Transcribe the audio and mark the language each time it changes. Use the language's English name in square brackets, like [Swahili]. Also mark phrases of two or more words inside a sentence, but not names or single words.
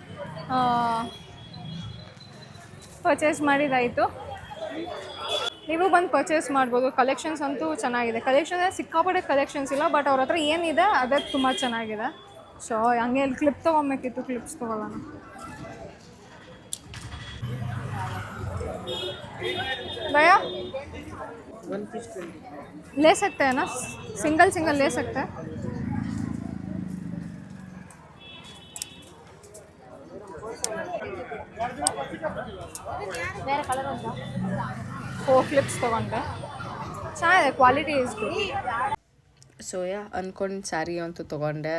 [Kannada] ಪರ್ಚೇಸ್ ಮಾಡಿದಾಯಿತು. ನೀವು ಬಂದು ಪರ್ಚೇಸ್ ಮಾಡ್ಬೋದು. ಕಲೆಕ್ಷನ್ಸ್ ಅಂತೂ ಚೆನ್ನಾಗಿದೆ. ಕಲೆಕ್ಷನ್ ಸಿಕ್ಕಾಪಟ್ಟೆ ಕಲೆಕ್ಷನ್ಸ್ ಇಲ್ಲ, ಬಟ್ ಅವ್ರ ಹತ್ರ ಏನಿದೆ ಅದೇ ತುಂಬ ಚೆನ್ನಾಗಿದೆ. ಸೊ ಹಂಗೆ ಇಲ್ಲಿ ಕ್ಲಿಪ್ ತೊಗೊಬೇಕಿತ್ತು, ಕ್ಲಿಪ್ಸ್ ತೊಗೊಳ್ಳೋಣ. [Hindi] भैया ले सकते हैं ना? सिंगल सिंगल ले सकते हैं? [Kannada] ಬೇರೆ ಕಲರ್ ಉಂಟಾ? 4 ಕ್ಲಿಪ್ಸ್ ತೊಗೊಂಡೆ. ಚೆನ್ನಾಗಿದೆ, [English] quality is good. [Kannada] ಸೊ ಅಂದ್ಕೊಂಡು ಸ್ಯಾರಿ ಅಂತೂ ತೊಗೊಂಡೆ.